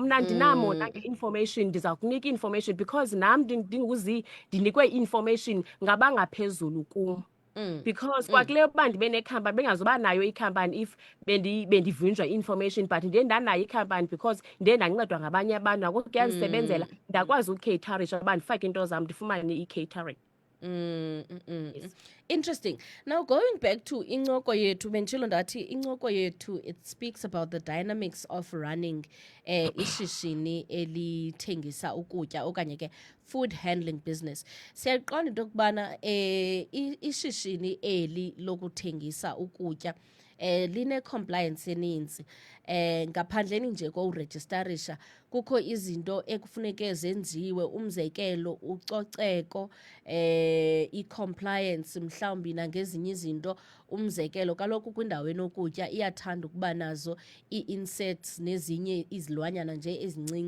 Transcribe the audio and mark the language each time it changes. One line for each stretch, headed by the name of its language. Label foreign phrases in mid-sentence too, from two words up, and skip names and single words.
Xhosa: Mna ndinamo nange information ndiza kunika information because nam ndinguzi ndinikwe information ngabangaphezulu kum. Because kwakule uba ndibe nekhampani bengazoba nayo ikhampani if bendivunjwa information but ndiye ndanayo ikhampani because ndiye ndancedwa ngabanye abantu ngoku kuyazisebenzela ndakwazi ucaterisha uba ndifake into zam ndifumane i-catering.
English: Interesting. Now going back to
Xhosa: incoko yethu benditshilo ndathi incoko yethu
English: it speaks about the dynamics of running
Xhosa: ishishini elithengisa ukutya okanye ke
English: food handling business.
Xhosa: Siyaqonda into yokubana ishishini eli lokuthengisa ukutya line compliance eninzi. Ngaphandleni nje kokuregisterisha kukho izinto ekufuneke zenziwe umzekelo ucoceko i-compliance mhlawumbi nangezinye izinto umzekelo kaloku kwindawo enokutya iyathanda ukuba nazo ii-insects nezinye izilwanyana nje ezincinci.